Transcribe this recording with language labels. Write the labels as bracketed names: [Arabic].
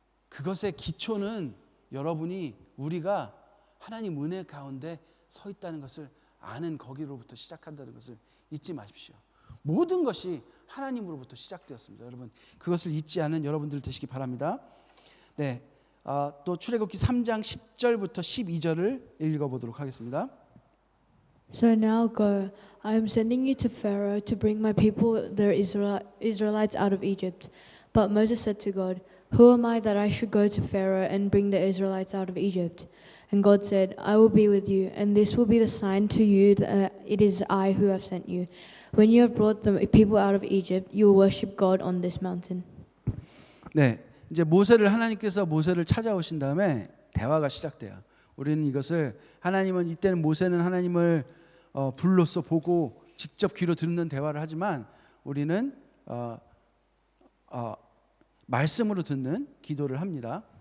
[Korean] 그것의 기초는 우리가 하나님 은혜 가운데 서 있다는 것을 아는 거기로부터 시작한다는 것을 잊지 마십시오. 모든 것이 하나님으로부터 시작되었습니다. 여러분 그것을 잊지 않은 여러분들 되시기 바랍니다. 네, 또 출애굽기 3장 10절부터 12절을 읽어보도록 하겠습니다. [English] So now go. I am sending you to Pharaoh to bring my people, the Israelites, out of Egypt. But Moses said to God, Who am I that I should go to Pharaoh and bring the Israelites out of Egypt? And God said, I will be with you, and this will be the sign to you that it is I who have sent you. When you have brought the people out of Egypt, you will worship God on this mountain. [Korean] 네, 이제 하나님께서 모세를 찾아오신 다음에 대화가 시작돼요. 우리는 이것을 하나님은 이때는 모세는 하나님을 불로써 보고 직접 귀로 듣는 대화를 하지만 우리는 말씀으로 듣는 기도를 합니다.